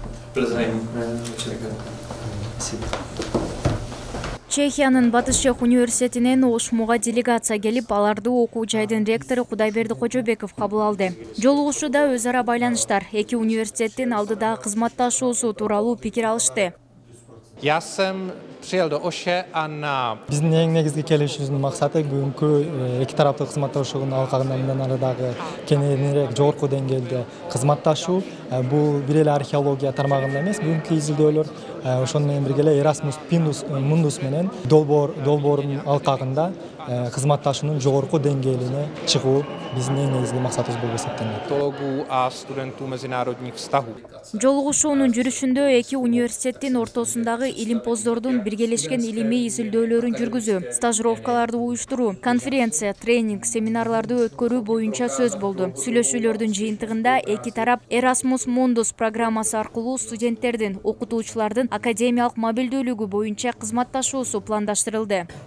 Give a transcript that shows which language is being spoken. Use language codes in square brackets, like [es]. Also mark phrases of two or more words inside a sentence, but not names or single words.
[ky] Чехиянын Батыш Чех университетинен Ошмуга делегация келип, аларды окуу жайдын ректору Кудайберди Кожобеков кабыл алды. Жолугушууда өз ара байланыштар, эки университеттин алдыдагы кызматташуусу тууралуу пикир алышты. [cs] Já jsem přijel do Oše a na... [ky] Биздин эң негизги келишүүбүздүн максаты бүгүнкү эки тараптуу кызматташуунун алкагында мындан арадагы кеңирээк жогорку деңгээлде кызматташуу. Бул бир эле археология тармагында эмес, бүгүнкү изилдөөлөр ошону менен бирге эле Erasmus Mundus менен долбоордун алкагында кызматташуунун жогорку деңгээлине чыгуу биздин эң негизги максатыбыз болуп эсептелет. [cs] ...teologů a studentů mezinárodních vztahů. [ky] Жолугушуунун жүрүшүндө эки университеттин ортосундагы илимпоздордун биргелешкен илимий изилдөөлөрүн жүргүзүү, стажировкаларды уюштуруу, конференция, тренинг, семинарларды өткөрүү боюнча сөз болду. Сүйлөшүүлөрдүн жыйынтыгында эки тарап Erasmus Mundus программасы аркылуу студенттердин, окутуучулардын академиялык мобилдүүлүгү боюнча кызматташуусу пландаштырылды.